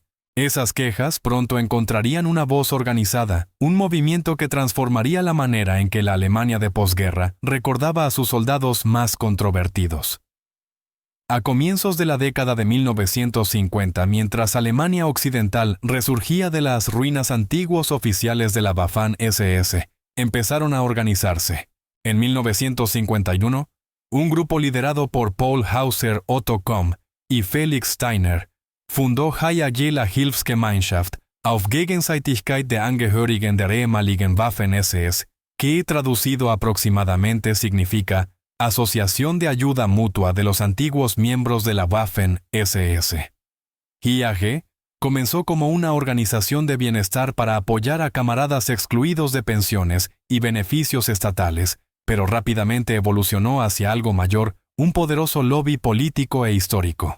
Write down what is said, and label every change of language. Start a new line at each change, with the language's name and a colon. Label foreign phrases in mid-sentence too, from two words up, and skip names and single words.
Spanish: Esas quejas pronto encontrarían una voz organizada, un movimiento que transformaría la manera en que la Alemania de posguerra recordaba a sus soldados más controvertidos. A comienzos de la década de 1950, mientras Alemania Occidental resurgía de las ruinas antiguos oficiales de la Waffen-SS, empezaron a organizarse. En 1951, un grupo liderado por Paul Hauser Otto Komm y Felix Steiner fundó Hayagila Hilfsgemeinschaft auf Gegenseitigkeit der Angehörigen der ehemaligen Waffen-SS, que traducido aproximadamente significa Asociación de Ayuda Mutua de los Antiguos Miembros de la Waffen-SS. HIAG Comenzó como una organización de bienestar para apoyar a camaradas excluidos de pensiones y beneficios estatales, pero rápidamente evolucionó hacia algo mayor, un poderoso lobby político e histórico.